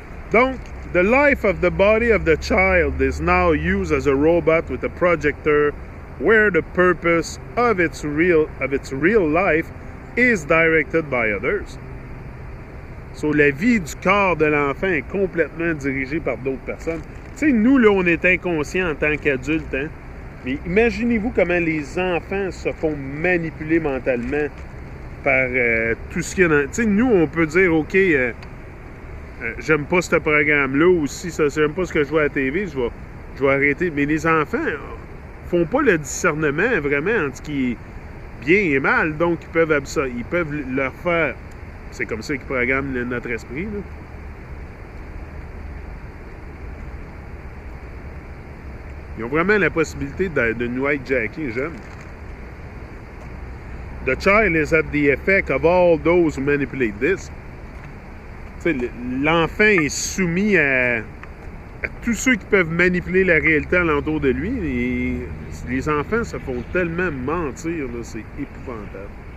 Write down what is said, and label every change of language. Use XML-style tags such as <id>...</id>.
<en>Donc, the life of the body of the child is now used as a robot with a projector where the purpose of its real life is directed by others.</en> <fr>So, la vie du corps de l'enfant est complètement dirigée par d'autres personnes. Tu sais, nous, là, on est inconscients en tant qu'adultes, hein? Mais imaginez-vous comment les enfants se font manipuler mentalement par tout ce qu'il y a dans... Tu sais, nous, on peut dire, OK, j'aime pas ce programme-là, ou si j'aime pas ce que je vois à la TV, je vais arrêter. Mais les enfants font pas le discernement, vraiment, entre ce qui est bien et mal. Donc, ils peuvent leur faire... C'est comme ça qu'ils programment notre esprit, là. Ils ont vraiment la possibilité de nous hijacker jeunes.</fr> <en>The child is at the effect of all those who manipulate this.</en> <fr>Tu sais, l'enfant est soumis à tous ceux qui peuvent manipuler la réalité alentour de lui. Et les enfants se font tellement mentir, là, c'est épouvantable.</fr>